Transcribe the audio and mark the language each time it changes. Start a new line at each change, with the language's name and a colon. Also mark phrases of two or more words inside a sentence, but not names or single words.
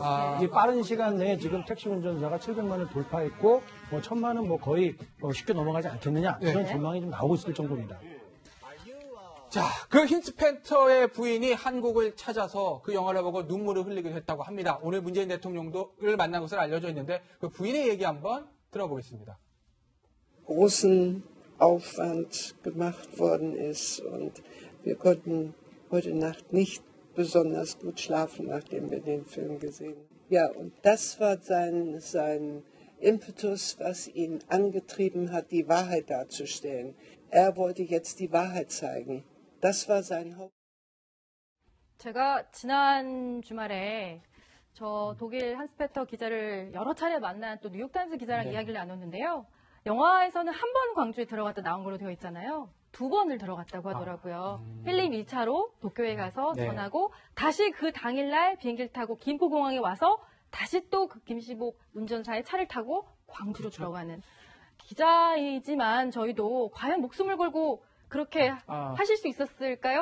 Korean: 이게 빠른 시간 내에 지금 택시 운전사가 700만을 돌파했고 1000만은 거의 쉽게 넘어가지 않겠느냐 이런 전망이 좀 나오고 있을 정도입니다. 자, 그 윈스 펜터의 부인이 한국을 찾아서 그 영화를 보고 눈물을 흘리기도 했다고 합니다. 오늘 문재인 대통령을 만난 것으로 알려져 있는데 그 부인의 얘기 한번 들어보겠습니다.
German: großen Aufwand gemacht worden ist und wir konnten heute Nacht nicht besonders gut schlafen, nachdem wir den Film gesehen haben. Ja, und das war sein Impetus, was ihn angetrieben hat, die Wahrheit darzustellen. Er wollte jetzt die Wahrheit zeigen. Das war sein Haupt.
Korean: 제가 지난 주말에 저 독일 한스페터 기자를 여러 차례 만난 또 뉴욕타임스 기자랑 이야기를 나눴는데요. 영화에서는 한 번 광주에 들어갔다 나온 걸로 되어 있잖아요. 2번을 들어갔다고 하더라고요. 필립 2차로 도쿄에 가서 전하고 다시 그 당일날 비행기를 타고 김포공항에 와서 다시 또 그 김시복 운전사의 차를 타고 광주로 들어가는 기자이지만 저희도 과연 목숨을 걸고 그렇게 하실 수 있었을까요?